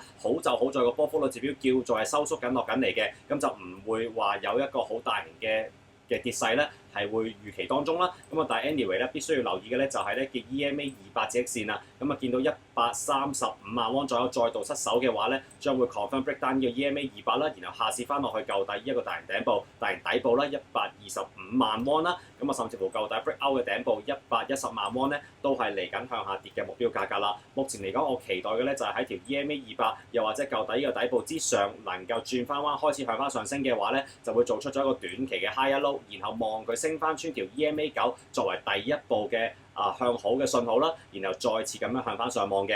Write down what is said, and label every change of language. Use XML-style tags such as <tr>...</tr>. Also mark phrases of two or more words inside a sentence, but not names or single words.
<yue>好就好在個波幅率指標叫做係收縮緊落緊嚟嘅，咁就唔會話有一個好大型嘅跌勢咧，係會預期當中啦。咁啊，但係 anyway 咧，必須要留意嘅咧就係咧嘅 EMA 200隻線啊。咁啊，見到135萬汪左右再度失守嘅話咧，將會</yue> <en>confirm break down</en> <yue>呢個 EMA 200啦，然後下試翻落去舊底一個大型頂部、大型底部啦，125萬汪啦。咁啊，甚至乎舊底</yue> <en>break out</en> <yue>嘅頂部110萬汪咧，都係嚟緊向下跌嘅目標價格啦。目前嚟講，我期待嘅咧就係喺條 EMA 200又或者舊底呢個底部之上，能夠轉翻彎開始向翻上升嘅話咧，就會做出咗一個短期嘅 high 一 low，然後望佢升翻穿條 EMA 9作為第一步嘅向好嘅信號啦，然後再次咁樣向翻上望嘅。</yue>